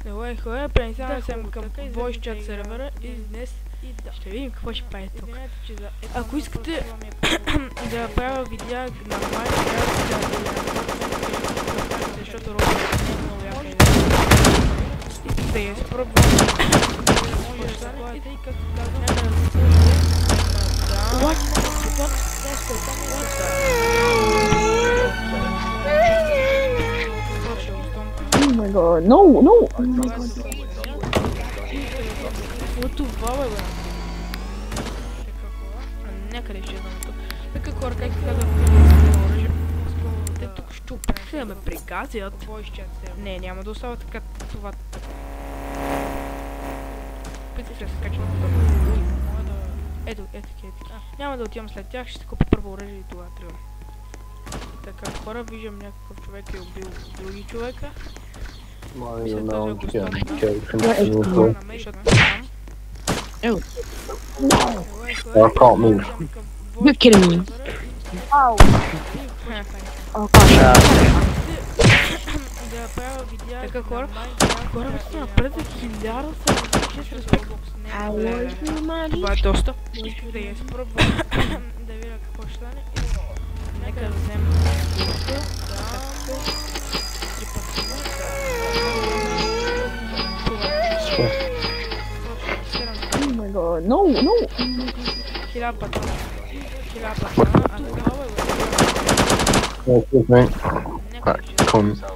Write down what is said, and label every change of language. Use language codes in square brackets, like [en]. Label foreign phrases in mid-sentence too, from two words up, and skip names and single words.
[bg] Добре хора, пренесяваме се към [en] voice chat [bg] сервера и днес ще видим какво ще прави тук. Ако искате да правя видеа на Minecraft, защото Roblox не е много яка идея. Искате да я спробвам. Може да заходите и както казвам, [en] Oh my god, no, no! Oh my god. [bg] Какво това бе? Някъде ще знам тук. Така хора, как казах, оръжие. Те тук ще опитат да ме пригазят. Не, няма да остава така това. Питай се да се кача на това. Ето. Няма да отивам след тях, ще си купя първо оръжие и това трябва. Така хора, виждам някакъв човек е убил други човека. Мисля, това е гостът. [en] I can't move. You're kidding me. Oh. Oh gosh. [bg] Така хора, бе са напред за 1000 респект. Това е доста. Да я спробвам да видя какво ще стане. Нека да вземем [en] Oh my god, no, no! [bg] 1000 патрона. 1000 патрона, а това бе. [en] Oh, excuse me. Right, come.